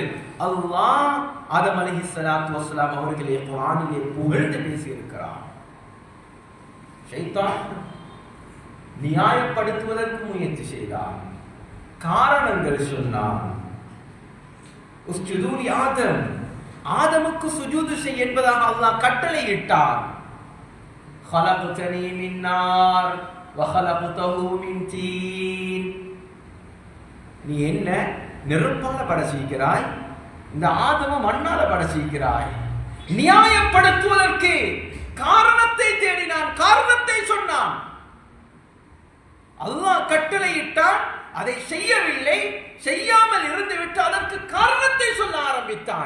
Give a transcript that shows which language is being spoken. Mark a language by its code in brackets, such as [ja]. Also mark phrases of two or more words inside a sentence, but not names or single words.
[ta] அல்லாஹ் ஆதம் அலைஹிஸ்ஸலாத்து வஸ்ஸலாம் அவர்களை குர்ஆனிலே புகழ்ந்து பேசியிருக்கிறார். ஷைத்தான் நியாயப்படுத்துவதற்கு முயற்சி செய்தான், காரணங்கள் சொன்னான். [ar] اسجدوا لآدم, [ta] ஆதமுக்கு சுஜூது செய் என்பதாக அல்லாஹ் கட்டளையிட்டான். [ar] خلقتني من نار وخلقته من طين, [ta] நீ என்ன நெருப்பால படைச்சிருக்கிறாய், இந்த ஆதம மண்ணால படைச்சிருக்கிறாய். நியாயப்படுத்துவதற்கு காரணத்தை தேடினான், காரணத்தை சொன்னான். அல்லாஹ் கட்டளையிட்டான், அதை செய்யவில்லை, செய்யாமல் இருந்துவிட்டு அதற்கு காரணத்தை சொல்ல ஆரம்பித்தான்.